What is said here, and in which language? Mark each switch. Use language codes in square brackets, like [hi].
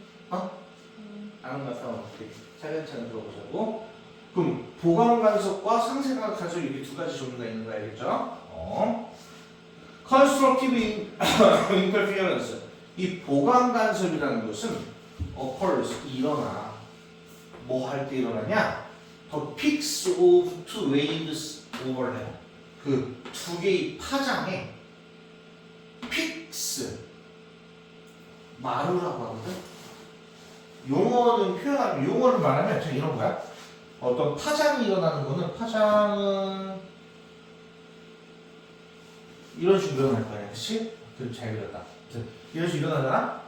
[ko] 안 한 것 같아. 오케이. 차근차근 들어보자고. 그럼 보강 간섭과 상쇄 간섭 이렇게 두 가지 종류가 있는 거 알겠죠? [en] Constructive interference. [ko] 이 보강 간섭이라는 것은 occurs, 일어나. 뭐 할 때 일어나냐? [en] The peaks of two waves overlap. [ko] 그 두 개의 파장에 peaks, 마루라고 하거든. 용어는 표현하면, 용어를 말하면 자 이런 거야. 어떤 파장이 일어나는 거는, 파장은 이런 식으로 일어날 거야. 그치? 그럼 잘 그렸다. 이런 식으로 일어나잖아?